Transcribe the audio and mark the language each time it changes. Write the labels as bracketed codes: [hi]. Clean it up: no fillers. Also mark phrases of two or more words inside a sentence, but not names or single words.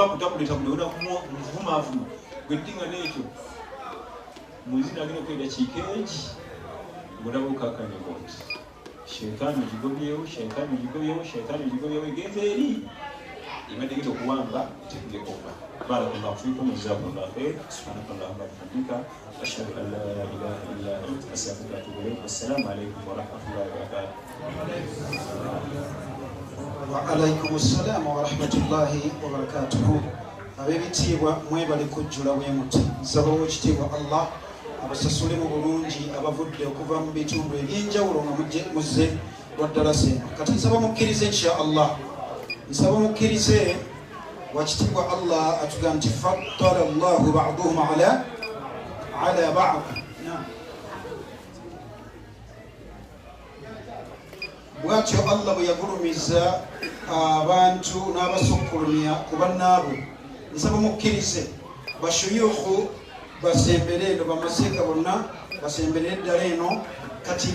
[lg] kutabuletabule onamuvumaavuma gwedinga n'ekyo muzina agenda okwedakiika egi ngolaba okakanyako nti shaitani ogigobyewo shaitani ogigobyewo shaitani ogigobyewo egenza eri ibadde genda okuwamba tekugekoma [ar] بارك الله فيكم جزاكم الله خير سبحانك اللهم وبحمدك أشهد أن لا إله إلا أنت أستغفرك وأتوب إليك السلام عليكم ورحمة الله وبركاته وعليكم السلام ورحمة الله وبركاته [lg] ab'ebitiibwa mwebale kujjula bwe muti nsaba w'ekitiibwa Allah abasasule mu bulungi abavudde okuva mu bitundu ebyenjawulo nga muzze waddala seno kati nsaba mukkirize [ar] إن شاء الله [lg] nsaba mukkirize wakitiibwa Allah atugamba nti [ar] فضل الله بعضهم على بعض [lg] bwatyo Allah bwe yagulumiza abantu n'abasukkulumya ku bannaabwe nsaba mukkirize bashuyukhu basembere eno bamaseeka bonna basembere eddala eno kati